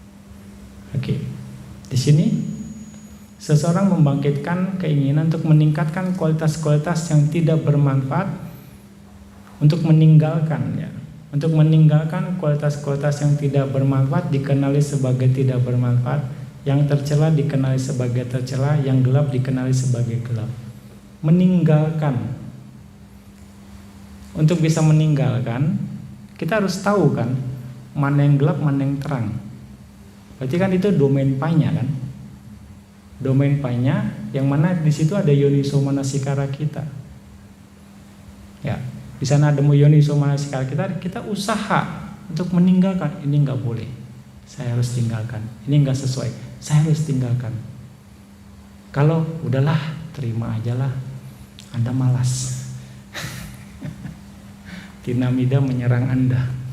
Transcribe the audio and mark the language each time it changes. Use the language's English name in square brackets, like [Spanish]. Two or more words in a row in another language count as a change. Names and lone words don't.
[Indonesian] Oke, di sini seseorang membangkitkan keinginan untuk meningkatkan kualitas-kualitas yang tidak bermanfaat, untuk meninggalkan kualitas-kualitas yang tidak bermanfaat dikenali sebagai tidak bermanfaat, yang tercela dikenali sebagai tercela, yang gelap dikenali sebagai gelap. Meninggalkan. Untuk bisa meninggalkan, kita harus tahu kan mana yang gelap, mana yang terang. Berarti kan itu domain panya kan? Domain panya yang mana di situ ada [Pali] yoniso manasikara [Indonesian] kita. Ya, di sana ada [Pali] yoniso manasikara [Indonesian] kita usaha untuk meninggalkan. Ini nggak boleh, saya harus tinggalkan. Ini nggak sesuai, saya harus tinggalkan. Kalau udahlah, terima aja lah, Anda malas. Tinamida menyerang Anda.